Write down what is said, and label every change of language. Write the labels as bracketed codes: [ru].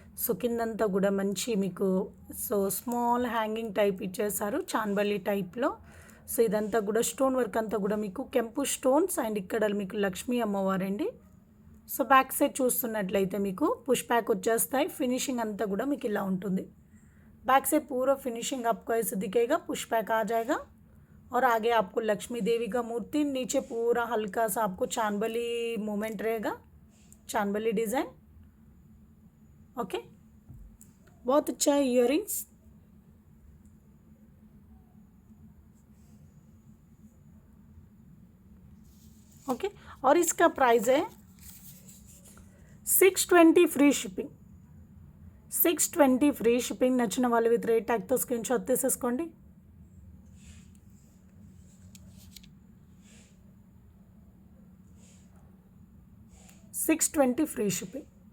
[te] So కిందంతా కూడా మంచి మీకు సో స్మాల్ హ్యాంగింగ్ టైప్ ఇచ్చేసారు చాన్బల్లి టైప్లో. సో ఇదంతా కూడా స్టోన్ వర్క్ అంతా కూడా మీకు కెంపు స్టోన్స్ అండ్ ఇక్కడ మీకు లక్ష్మీ అమ్మవారండి. సో बैक సైడ్ చూస్తున్నట్లయితే మీకు పుష్ బ్యాక్ వచ్చేస్తాయి. फिनिशिंग అంతా కూడా మీకు ఇలా ఉంటుంది. [hi] बैक से पूरा फिनिशिंग आपको ऐसे दिखेगा, पुश बैक आ जाएगा और आगे आपको लक्ष्मी देवी का मूर्ति, नीचे पूरा हल्का सा आपको चांदबली मूवमेंट रहेगा, चांदबली डिज़ाइन. ओके, बहुत अच्छा है इयर रिंग्स. ओके, और इसका प्राइस है 620 ఫ్రీ షిప్పింగ్. [en] 620 free shipping. [te] నచ్చిన వాళ్ళు విత్ రేట్ ట్యాగ్తో స్క్రీన్ షాట్ తీసేసుకోండి. [en] $620 free shipping.